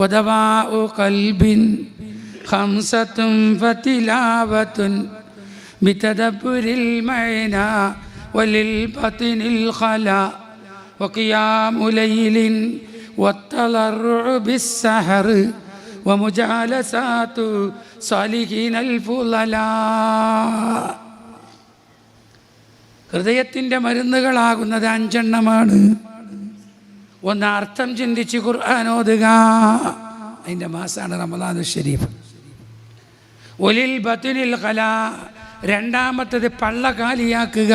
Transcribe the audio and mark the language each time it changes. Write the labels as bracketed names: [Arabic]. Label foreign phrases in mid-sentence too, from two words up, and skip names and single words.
[Arabic] ودواء قلب خمسة فتلاوة بتدبر المعنى وللبطن الخلاء وقيام ليل والتضرع بالسحر ومجالسات صالحين الفضلاء. [Malayalam] ഹൃദയത്തിൻ്റെ മരുന്നുകളാകുന്നത് 5 എണ്ണമാണ്. ഒന്ന്, അർത്ഥം ചിന്തിച്ച് ഖുർആൻ ഓതുക. അതിൻ്റെ മാസമാണ് റമദാനുൽ ശരീഫ്. [Arabic] وللبطن الخلاء, [Malayalam] രണ്ടാമത്തത് പള്ള കാലിയാക്കുക.